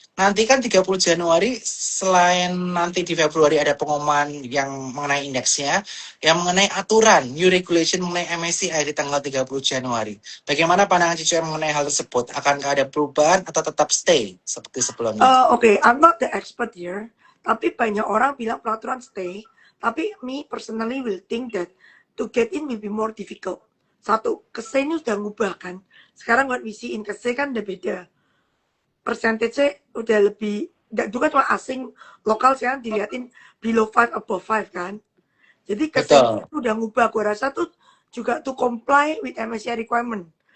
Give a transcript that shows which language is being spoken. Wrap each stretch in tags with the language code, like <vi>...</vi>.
<id>Nanti kan 30 Januari, selain nanti di Februari ada pengumuman yang mengenai indeksnya, yang mengenai aturan,</id> <en>new regulation</en> <id>mengenai MSCI di tanggal 30 Januari. Bagaimana pandangan Cicu mengenai hal tersebut? Akankah ada perubahan atau tetap stay seperti sebelumnya?</id> <en>Oke, I'm not the expert here.</en> <id>Tapi banyak orang bilang peraturan stay.</id> <en>Tapi me personally will think that to get in will be more difficult.</en> <id>Satu, KSE ini udah ngubah kan. Sekarang</id> <en>what we see in KSE</en> <id>kan udah beda. Persentasenya udah lebih, juga cuma asing, lokal sekarang dilihatin</id> <en>below 5, above 5</en> <id>kan. Jadi KSE itu udah ngubah, gue rasa tuh juga</id> <en>to comply with MSCI requirement.</en>